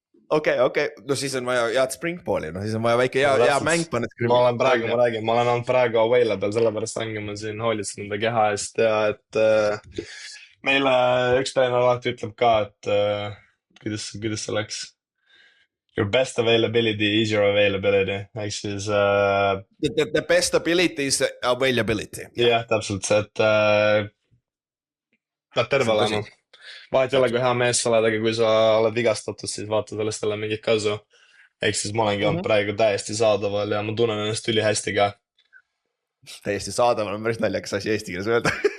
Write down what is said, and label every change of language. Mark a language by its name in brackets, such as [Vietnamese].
[Estonian] Okei, no siis on vaja head Springballi, siis on vaja väike hea mäng panna. Ma olen olnud praegu available, sellepärast ongi ma siin hoolitsen enda keha eest ja et meile üks treener alati ütleb ka, et kuidas see läks. [English] Your best availability is your availability. [Estonian] Ehk siis [English] The best ability is availability. [Estonian] Jah, täpselt see, et pead terve olema. Vahet ei ole, kui hea mees sa oled, aga kui sa oled vigastatud, siis vaata sellest jälle mingit kasu. Ehk siis ma olengi olnud praegu täiesti saadaval ja ma tunnen ennast üli hästi ka. Täiesti saadaval on päris naljakas asi eesti keeles öelda.